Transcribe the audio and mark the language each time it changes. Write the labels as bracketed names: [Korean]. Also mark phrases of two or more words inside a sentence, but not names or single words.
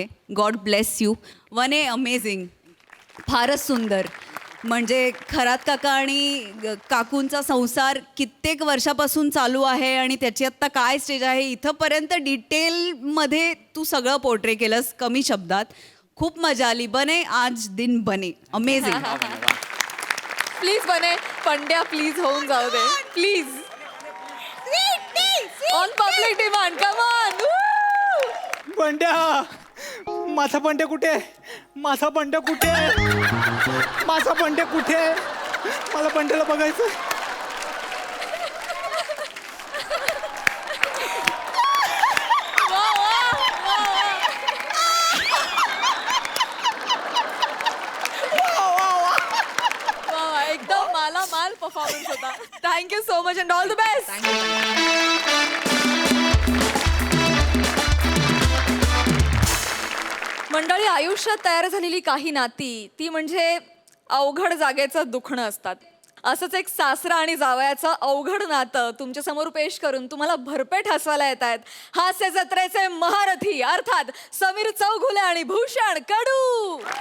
[English] God bless you. Vane, amazing. [Marathi] फारच सुंदर. म्हणजे खरात काका आणि काकूंचा संसार कित्येक वर्षापासून चालू आहे आणि त्याची आत्ता काय स्टेज आहे इथंपर्यंत डिटेलमध्ये तू सगळं पोर्ट्रे केलंस कमी शब्दात. खूप मजा आली. बने, आज दिन बने. अमेझिंग. प्लीज बने, पंड्या प्लीज होऊन जाऊ दे प्लीज. [English] On public demand, come on. [Marathi] बंड्या, माझा बंड्या कुठे? माझा बंड्या कुठे? माझा बंड्या कुठे? मला बंड्याला बघायचं. एकदम मालामाल परफॉर्मन्स होता. [English] Thank you so much and all the best. [Marathi] मंडळी, आयुष्यात तयार झालेली काही नाती ती म्हणजे अवघड जागेचं दुखणं असतात. असंच एक सासरा आणि जावयाचं अवघड नातं तुमच्या समोर पेश करून तुम्हाला भरपेट हसवायला येत आहेत हास्य जत्रेचे महारथी अर्थात समीर चौघुले आणि भूषण कडू.